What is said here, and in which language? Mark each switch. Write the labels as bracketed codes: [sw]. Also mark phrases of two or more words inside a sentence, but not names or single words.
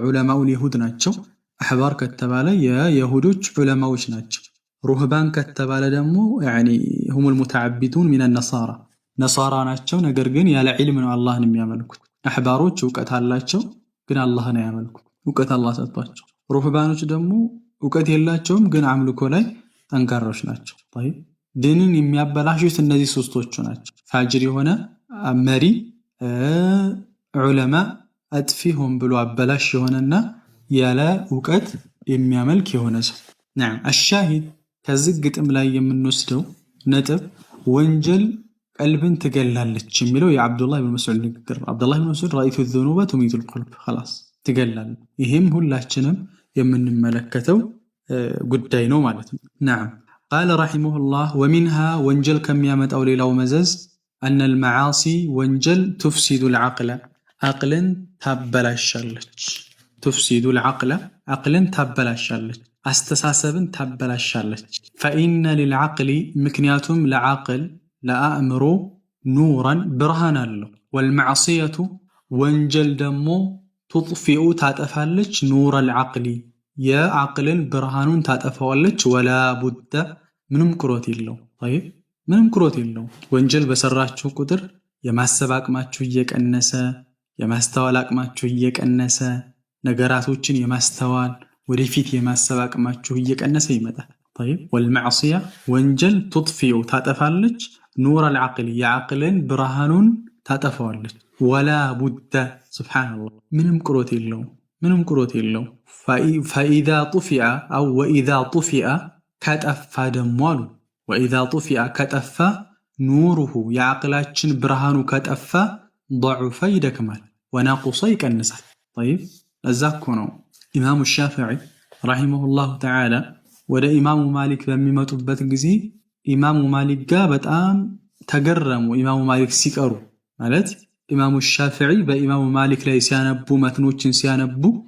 [ar] علماء اليهود [am] ናቸው። አሕባር ከተባለ የይሁዶች ዑለማዎች ናቸው። ሩህባን ከተባለ ደግሞ [ar] يعني هم المتعبدون من النصارى [am] ነሳራ ናቸው። ነገር ግን ያለ ዒልም ነው አላህን የሚያመልኩት። አሕባሮች እውቀት አላቸው ግን አላህን አያመልኩት። እውቀት አላህ ሰጥቷቸው። ሩህባኖች ደግሞ እውቀት የላቸውም ግን አምልኮ ላይ ጠንካሮች ናቸው። طيب ዲንን የሚያበላሹት እነዚህ ሶስቶቹ ናቸው። ፋጅር የሆነ መሪ ዑለማ አጥፊ ሆን ብሎ አበላሽ የሆነና ያለ እውቀት የሚያመልክ የሆነ ሰው [ar] نعم الشاهد [am] ከዚህ ግጥም ላይ የምንወስደው ነጥብ ወንጀል ቀልብን ትገላለች የሚለው የአብዱላህ ኢብኑ መስዑድ ንግግር። አብዱላህ ኢብኑ መስዑድ [ar] رأيت الذنوب تميت القلب خلاص [am] ትገላለች። ይሄም ሁላችንም የምንመለከተው ጉዳይ ነው ማለት ነው። [ar] نعم قال رحمه الله ومنها [am] ወንጀል ከሚያመጣው ሌላው መዘዝ [ar] أن المعاصي [am] ወንጀል [ar] تفسد العقل [am] عقልን ታበላሻለች። [ar] تفسد العقل [am] عقልን ታበላሻለች፣ አስተሳሰብን ታበላሻለች። [ar] فإن للعقل [am] ምክንያቱም ለዓቅል ለአእምሮ ኑራን ብርሃን አለው። والمعصية ወንጀል ደግሞ تطفئ ታጠፋለች [ar] نور العقل [am] የዓቅልን ብርሃኑን ታጠፋዋለች። [ar] ولا بد [am] ምንም ቅሮት የለው طيب ምንም ቅሮት የለው። ወንጀል በሰራችሁ ቁጥር የማሰብ አቅማችሁ እየቀነሰ የማስተዋል አቅማችሁ እየቀነሰ ነገራቶችን የማስተዋል ወደፊት የማሰብ አቅማችሁ እየቀነሰ ይመጣል። طيب والمعصية ወንጀል تطفئ ታጠፋለች [ar] نور العقل [am] የዓቅልን ብርሃኑን ታጠፋዋለች። [ar] ولا بد سبحان الله [am] ምንም ቅሮት የለው ምንም ቅሮት የለው። [ar] فإذا طفئ أو وإذا طفئ [am] ከጠፋ ደሞ አሉ [ar] وإذا طفئ [am] ከጠፋ ኑሩሁ የዓቅላችን ብርሃኑ ከጠፋ ضعف ይደክማል ወነቁሰ ይቀንሳል። طيب እዛ እኮ ነው ኢማሙ ሻፊዒ [ar] رحمه الله تعالى [am] ወደ ኢማሙ ማሊክ በሚመጡበት ጊዜ ኢማሙ ማሊክ ጋር በጣም ተገረሙ። ኢማሙ ማሊክ ሲቀሩ ማለት ኢማሙ ሻፊዒ በኢማሙ ማሊክ ላይ ሲያነቡ መትኖችን ሲያነቡ